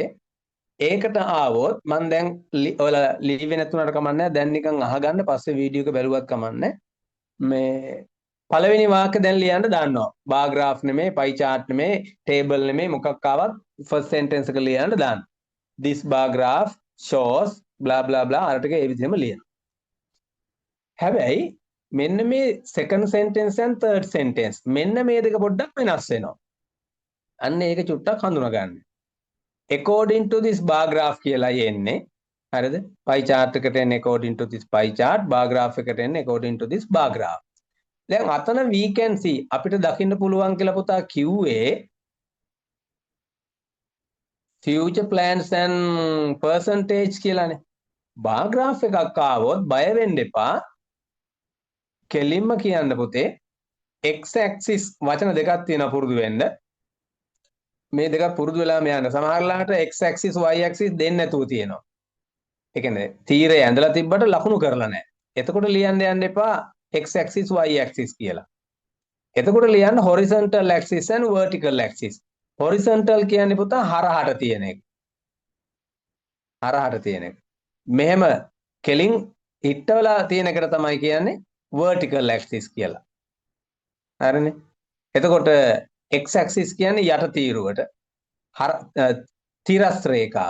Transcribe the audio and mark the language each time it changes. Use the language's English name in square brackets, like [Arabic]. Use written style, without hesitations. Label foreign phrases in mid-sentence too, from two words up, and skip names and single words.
[Sinhala] ඒකට ආවොත් මම දැන් ඔයාලා ලිව්වේ නැතුණාට කමන්නේ. දැන් නිකන් අහගන්න පස්සේ වීඩියෝ එක බැලුවත් කමන්නේ. මේ පළවෙනි වාක්‍ය දැන් ලියන්න දන්නවා. [English] bar graph [Sinhala] නෙමෙයි, [English] pie chart [Sinhala] නෙමෙයි, ටේබල් නෙමෙයි, මොකක් ආවත් [English] first sentence [Sinhala] එක ලියන්න දාන්න. [English] this bar graph shows blah blah blah [Sinhala] අර ටික ඒ විදිහම ලියන්න. හැබැයි මෙන්න මේ [English] second sentence and third sentence [Sinhala] මෙන්න මේ දෙක පොඩ්ඩක් වෙනස් වෙනවා. අන්න ඒක චුට්ටක් හඳුනා ගන්න. [English] according to this bar graph [Sinhala] කියලා එන්නේ. හරිද? [English] pie chart [Sinhala] එකට එන්නේ [English] according to this pie chart, bar graph [Sinhala] එකට එන්නේ [English] according to this bar graph. [Sinhala] දැන් අතන [English] we can see [Sinhala] අපිට දකින්න පුළුවන් කියලා පුතා කිව්වේ [English] future plans and percentage [Sinhala] කියලානේ. [English] bar graph [Sinhala] එකක් ආවොත් බය වෙන්න එපා. කෙලින්ම කියන්න පුතේ [English] x axis [Sinhala] වචන දෙකක් තියෙනවා පුරුදු වෙන්න. මේ දෙකක් පුරුදු වෙලාම යන්න. සමහරලාට [English] x axis y axis [Sinhala] දෙන්නේ නැතුව තියෙනවා. ඒ කියන්නේ තීරය ඇඳලා තිබ්බට ලකුණු කරලා නැහැ. එතකොට ලියන්න යන්න එපා [English] x axis y axis [Sinhala] කියලා. එතකොට ලියන්න [English] horizontal axis and vertical axis. [Sinhala] horizontal කියන්නේ පුතා හරහට තියෙන එක. හරහට තියෙන එක. මෙහෙම කෙලින් හිටවලා තියෙන එකට තමයි කියන්නේ [English] vertical axis [Sinhala] කියලා. හරිනේ. එතකොට [English] x axis [Sinhala] කියන්නේ යට තීරුවට තිරස් රේඛාව.